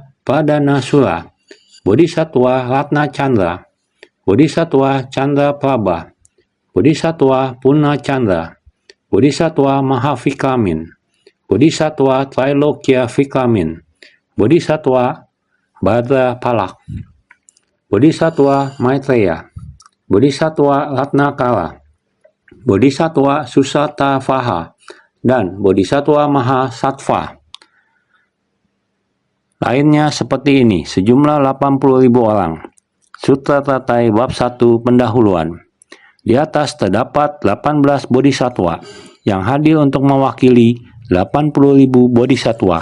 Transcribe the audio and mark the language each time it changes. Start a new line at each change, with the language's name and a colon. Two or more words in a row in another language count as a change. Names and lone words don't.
Indonesian: Pradanasula, Bodhisattva Ratna Chandra, Bodhisattva Chandra Prabha, Bodhisattva Purna Chandra, Bodhisattva Mahavikramin, Bodhisattva Trailokya Vikramin, Bodhisattva Badra Palak, Bodhisattva Maitreya, Bodhisattva Ratnakala, Bodhisattva Susatavaha, dan Bodhisattva Mahasattva. Lainnya seperti ini, sejumlah 80.000 orang. Sutra Tatai Bab 1 Pendahuluan. Di atas terdapat 18 bodhisattva yang hadir untuk mewakili 80.000 bodhisattva.